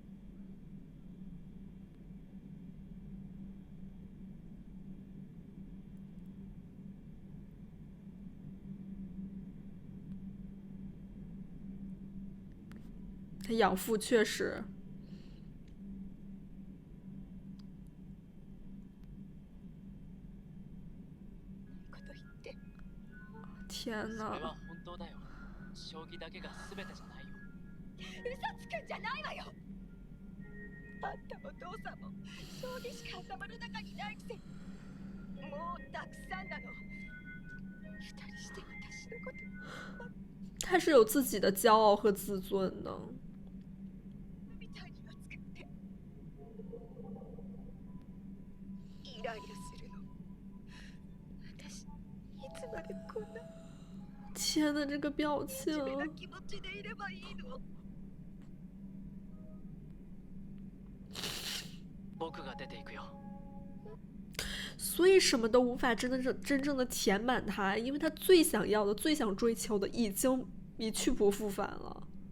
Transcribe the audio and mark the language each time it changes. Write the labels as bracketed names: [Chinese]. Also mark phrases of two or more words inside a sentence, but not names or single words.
[Chinese] 他养父确实，天哪！ [Japanese] 将棋だけが全てじゃないよ。嘘つくんじゃないわよ。あんたも父さんも将棋しか頭の中にないくせに、もうたくさんなの。二人して私のこと。 [Chinese] 他是有自己的骄傲和自尊的。 [Japanese] みたいには作って。イライラするの。私いつまでこんな。 [Chinese] 天呐，这个表情！所以什么都无法真正的填满他，因为他最想要的、最想追求的已经去不复返了。